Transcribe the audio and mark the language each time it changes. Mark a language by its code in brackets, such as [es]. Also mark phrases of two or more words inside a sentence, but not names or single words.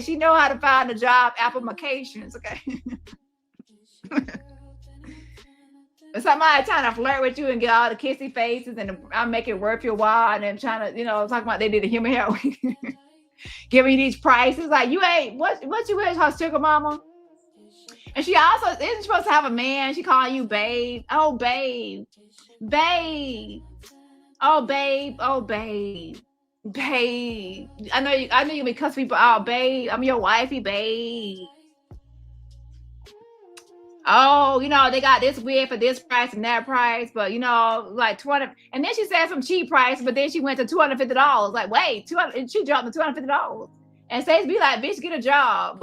[en] She know how to find the job applications, okay? Somebody trying to flirt with you and get all the kissy faces and I make it worth your while and then trying to, talking about they did a human hair. Giving you these prices. Like, you ain't, what you is, her sugar mama? And she also isn't supposed to have a man. She calling you babe. Oh, babe. Babe. Oh, babe. Oh, babe. Babe. I know you be cuss people out, babe. I'm your wifey, babe. Oh, they got this wig for this price and that price, but like 20. And then she said some cheap price, but then she went to $250. Like, wait, 200, and she dropped to $250. And Stacey be like, bitch, get a job.